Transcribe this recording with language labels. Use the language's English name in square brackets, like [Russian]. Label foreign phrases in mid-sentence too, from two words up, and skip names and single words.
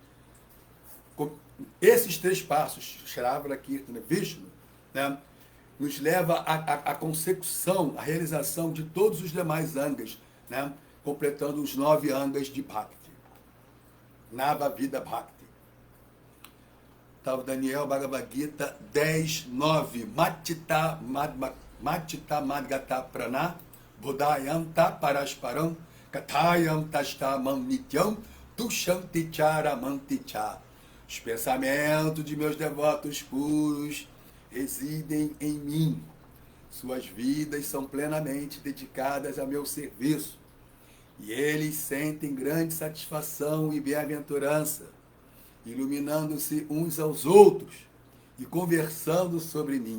[Portuguese] Esses 3 passos, [Sanskrit] Shravana Kirtana Vishnu, [Portuguese] né, nos leva à consecução, à realização de todos os demais angas, né, completando os 9 angas de Bhakti. [Sanskrit] Nava Vida Bhakti. [Portuguese] Tá o Daniel Bhagavad Gita 10:9. [Sanskrit] Matita Madgata Prana Budayam Parasparam Kathayam Tastamam Nityam Tushanti Charamanticha. [Portuguese] Os pensamentos de meus devotos puros residem em mim. Suas vidas são plenamente dedicadas a meu serviço. E eles sentem grande satisfação e bem-aventurança, iluminando-se uns aos outros e conversando sobre mim.